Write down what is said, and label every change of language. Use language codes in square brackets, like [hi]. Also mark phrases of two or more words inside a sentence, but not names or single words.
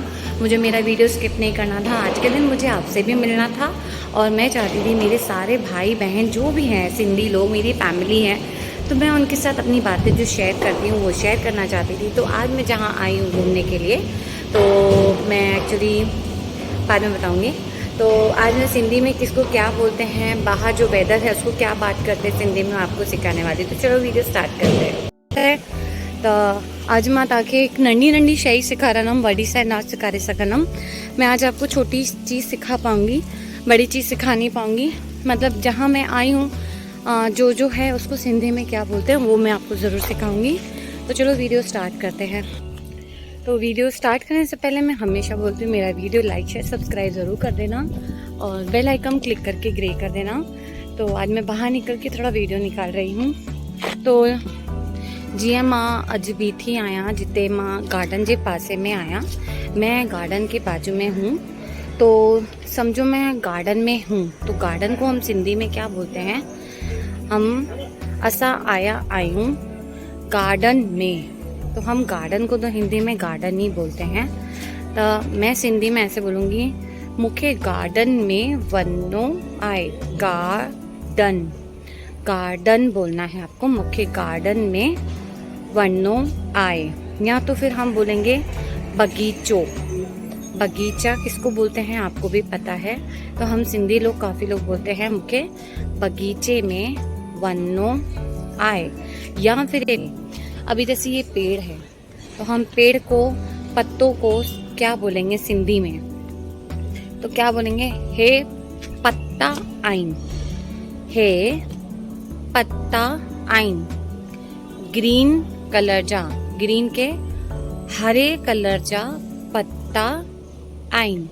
[hi] मुझे मेरा वीडियो स्किप नहीं करना था। आज के दिन मुझे आपसे भी मिलना था और मैं चाहती थी मेरे सारे भाई बहन जो भी हैं सिंधी लोग, मेरी फैमिली हैं, तो मैं उनके साथ अपनी बातें जो शेयर करती हूँ वो शेयर करना चाहती थी। तो आज मैं जहाँ आई हूँ घूमने के लिए, तो मैं एक्चुअली बाद में बताऊंगी। तो आज मैं सिंधी में किसको क्या बोलते हैं, बाहर जो वेदर है उसको क्या बात करते हैं सिंधी में, आपको सिखाने वाली। तो चलो [en] video start [hi] करते हैं। [sd] तो आज मां तव्हांखे एक नंढी नंढी शइ सेखारंदमि, वॾी शइ न सेखारे सघंदमि। [hi] मैं आज आपको छोटी चीज़ सिखा पाऊंगी, बड़ी चीज़ सिखा नहीं पाऊंगी। मतलब जहाँ मैं आई हूँ जो है उसको सिंधी में क्या बोलते हैं वो मैं आपको ज़रूर सिखाऊंगी। तो चलो [en] video start [hi] करते हैं। तो [en] video start [hi] करने से पहले मैं हमेशा बोलती हूँ, मेरा [en] video like share subscribe [hi] ज़रूर कर देना और [en] bell icon click [hi] करके ग्रे कर देना। तो आज मैं बाहर निकल के थोड़ा वीडियो निकाल रही हूँ। [sd] तो जीअं मां अॼु बीठी आहियां जिते मां गार्डन जे पासे में आहियां, [hi] मैं गार्डन के बाजू में हूँ। तो समझो मैं गार्डन में हूँ। तो गार्डन को हम सिंधी में क्या बोलते हैं? [sd] असा आया आयूं गार्डन में। [hi] तो हम गार्डन को तो हिंदी में गार्डन ही बोलते हैं। तो मैं सिंधी में ऐसे बोलूँगी, [sd] मूंखे गार्डन में वञो आहे। [hi] गार्डन गार्डन बोलना है आपको, [sd] मूंखे गार्डन में वञो आहे। [hi] या तो फिर हम बोलेंगे बगीचो। बगीचा किसको बोलते हैं आपको भी पता है। तो हम सिंधी लोग काफ़ी लोग बोलते हैं [sd] मूंखे बगीचे में वञो आहे। [hi] या फिर अभी जैसे ये पेड़ है तो हम पेड़ को, पत्तों को क्या बोलेंगे सिंधी में? तो क्या बोलेंगे? [sd] हे पत्ता आइन। हे पत्ता आइन। [en] green colour [sd] जा, ग्रीन के हरे कलर जा पत्ता आइन।